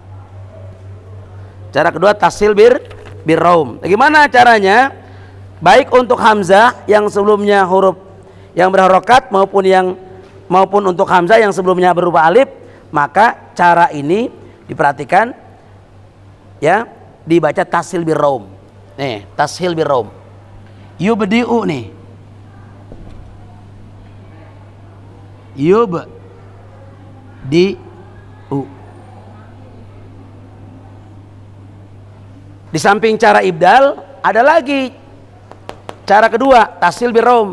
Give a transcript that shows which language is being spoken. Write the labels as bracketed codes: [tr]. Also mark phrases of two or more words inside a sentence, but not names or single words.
[id] Cara kedua [ar] تسهيل بالروم. [id] Bagaimana caranya? Baik untuk hamzah yang sebelumnya huruf yang berharokat maupun untuk hamzah yang sebelumnya berupa alif, maka cara ini diperhatikan ya, dibaca [ar] تسهيل بالروم. [id] Nih, [ar] تسهيل بالروم. [id] Yubdi'u nih. Yubdi'u. Di samping cara ibdal ada lagi cara kedua, [ar] تسهيل بالروم.